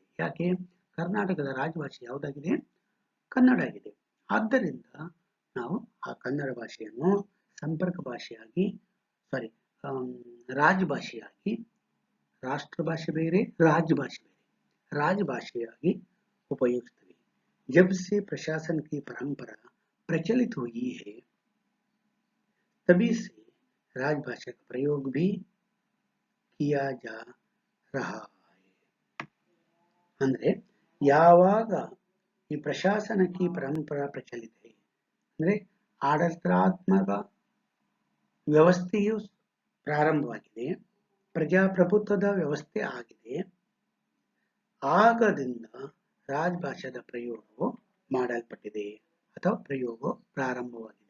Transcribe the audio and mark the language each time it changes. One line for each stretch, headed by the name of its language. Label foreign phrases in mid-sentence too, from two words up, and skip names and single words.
Kannada: ಯಾಕೆ? ಕರ್ನಾಟಕದ ರಾಜಭಾಷೆ ಯಾವುದಾಗಿದೆ? ಕನ್ನಡ ಆಗಿದೆ. ಆದ್ದರಿಂದ ನಾವು ಆ ಕನ್ನಡ ಭಾಷೆಯನ್ನು ಸಂಪರ್ಕ ಭಾಷೆಯಾಗಿ ರಾಜಭಾಷೆಯಾಗಿ, ರಾಷ್ಟ್ರ ಭಾಷೆ ಬೇರೆ ರಾಜಭಾಷೆ ಬೇರೆ, ರಾಜಭಾಷೆಯಾಗಿ ಉಪಯೋಗಿಸ್ತೇವೆ.
Hindi: जब से प्रशासन की परंपरा प्रचलित हुई है तभी से राजभाषा का प्रयोग भी किया जा रहा है.
Kannada: ಅಂದ್ರೆ ಯಾವಾಗ ಈ ಪ್ರಶಾಸನಕ್ಕೆ ಪರಂಪರಾ ಪ್ರಚಲಿತ ಇದೆ ಅಂದ್ರೆ ಆಡಳಿತಾತ್ಮಕ ವ್ಯವಸ್ಥೆಯು ಪ್ರಾರಂಭವಾಗಿದೆ, ಪ್ರಜಾಪ್ರಭುತ್ವದ ವ್ಯವಸ್ಥೆ ಆಗಿದೆ, ಆಗದಿಂದ ರಾಜಭಾಷಾದ ಪ್ರಯೋಗವು ಮಾಡಲ್ಪಟ್ಟಿದೆ ಅಥವಾ ಪ್ರಯೋಗ ಪ್ರಾರಂಭವಾಗಿದೆ.